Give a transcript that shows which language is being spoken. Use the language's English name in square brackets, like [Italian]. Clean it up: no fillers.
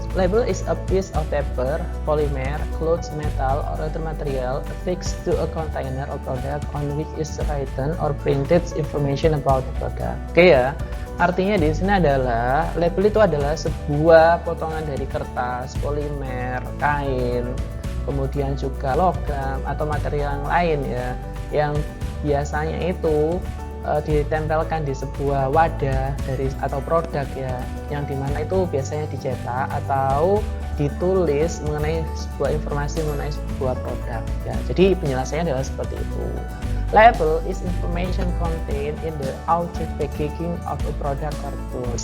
[English] Label is a piece of paper, polymer, cloth, metal, or other material affixed to a container or product on which is written or printed information about the product. [Indonesian] Oke ya, artinya di sini adalah label itu adalah sebuah potongan dari kertas, polimer, kain, kemudian juga logam atau material yang lain ya, yang biasanya itu ditempelkan di sebuah wadah atau produk ya, yang dimana itu biasanya dicetak atau ditulis mengenai sebuah informasi mengenai sebuah produk ya. Jadi penjelasannya adalah seperti itu. [English] Label is information contained in the outer packaging of a product or goods.